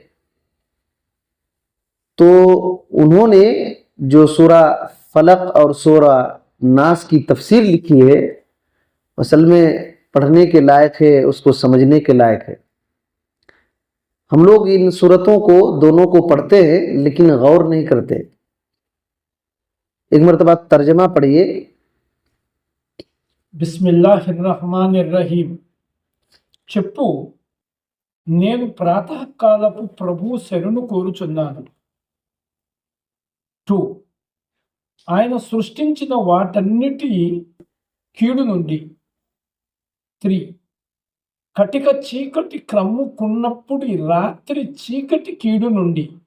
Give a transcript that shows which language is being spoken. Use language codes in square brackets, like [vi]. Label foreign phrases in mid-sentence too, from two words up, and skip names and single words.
[ur] تو انہوں نے جو سورہ فلق اور سورہ ناس کی تفسیر لکھی ہے، اصل میں پڑھنے کے لائق ہے، اس کو سمجھنے کے لائق ہے۔ ہم لوگ ان سورتوں کو دونوں کو پڑھتے ہیں لیکن غور نہیں کرتے۔ ایک مرتبہ ترجمہ پڑھیے۔ [ar] بسم اللہ الرحمن الرحیم۔ [te] చెప్పు, నేను ప్రాతకాలపు ప్రభు శరణు కోరుచున్నాను. 2. ఆయన సృష్టించిన వాటన్నిటి కీడు నుండి. 3. కటిక చీకటి క్రమ్ముకున్నప్పుడు రాత్రి చీకటి కీడు నుండి.